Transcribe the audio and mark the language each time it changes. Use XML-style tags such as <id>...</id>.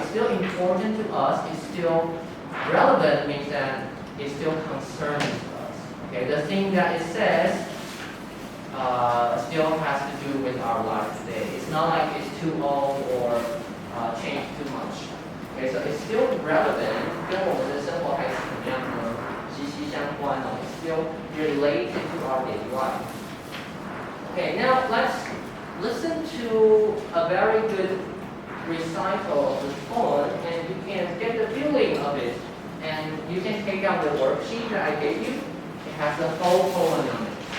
<en>It's still important to us. It's still relevant means that it still concerns us. Okay, the thing that it says still has to do with our life today. It's not like it's too old or changed too much. Okay, so it's still relevant.</en> <zh>跟我们的生活还是怎么样呢？息息相关哦。</zh> <en>It's still related to our daily life. Okay, now let's listen to a very good recital of the poem, and you can get the feeling of it. And you can take out the worksheet that I gave you. It has the whole poem in it.</en>